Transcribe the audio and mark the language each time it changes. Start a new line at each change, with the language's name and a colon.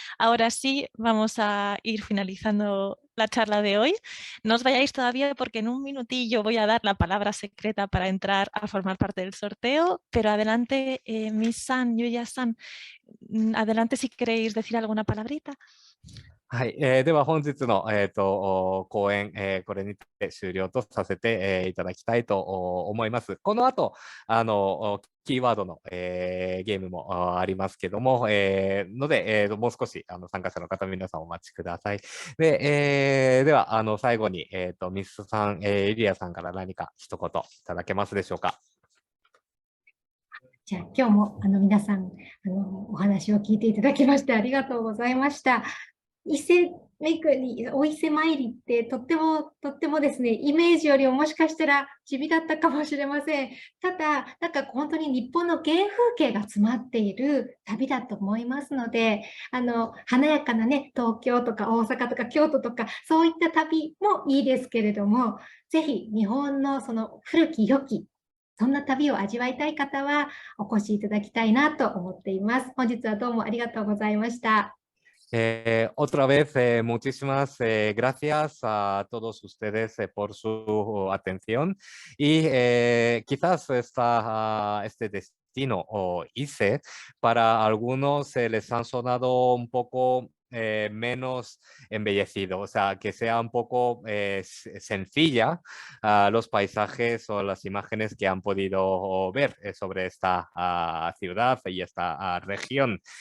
Spanish: Ahora sí, vamos a ir finalizando la charla de hoy. No os vayáis todavía porque en un minutillo voy a dar la palabra secreta para entrar a formar parte del sorteo, pero adelante, Miss-san, Yuya-san, adelante si queréis decir alguna palabrita.
Japanese: はい、では本日の、講演、これにて終了とさせて、いただきたいと思います。この後、キーワードの、ゲームもありますけども、ので、もう少し参加者の方皆さんお待ちください。で、では最後に、ミスさん、エリアさんから何か一言いただけますでしょうか。じゃあ今日も皆さんお話を聞いていただきましてありがとうございました。伊勢巡り、お伊勢参りってとってもですね、イメージよりももしかしたら地味だったかもしれません。ただ、なんか本当に日本の原風景が詰まっている旅だと思いますので、華やかなね、東京とか大阪とか京都とか、そういった旅もいいですけれども、ぜひ日本のその古き良き、そんな旅を味わいたい方はお越しいただきたいなと思っています。本日はどうもありがとうございました。
Spanish: Otra vez, muchísimas gracias a todos ustedes por su atención y quizás este destino o ICE para algunos les han sonado un poco menos embellecido, o sea, que sea un poco sencilla los paisajes o las imágenes que han podido ver sobre esta ciudad y esta región.